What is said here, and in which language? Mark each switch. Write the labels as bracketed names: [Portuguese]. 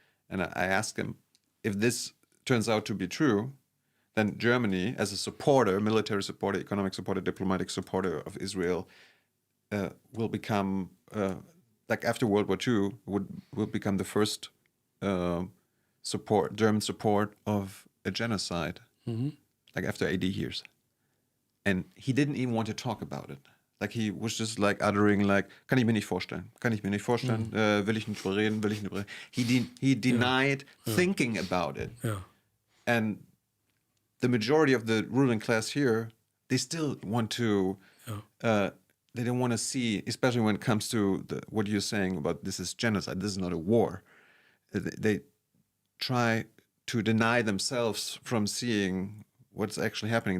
[English] And I asked him, if this turns out to be true, then Germany, as a supporter, military supporter, economic supporter, diplomatic supporter of Israel, will become, like after World War II, will become the first German support of a genocide, like after 80 years. And he didn't even want to talk about it. Like he was just like uttering like, [German] kann ich mir nicht vorstellen, will ich nicht drüber reden, will ich nicht drüber reden. [English] He denied thinking about it. Yeah. And the majority of the ruling class here, they still want to, they don't want to see, especially when it comes to what you're saying about this is genocide, this is not a war. They try to deny themselves from seeing what's actually happening.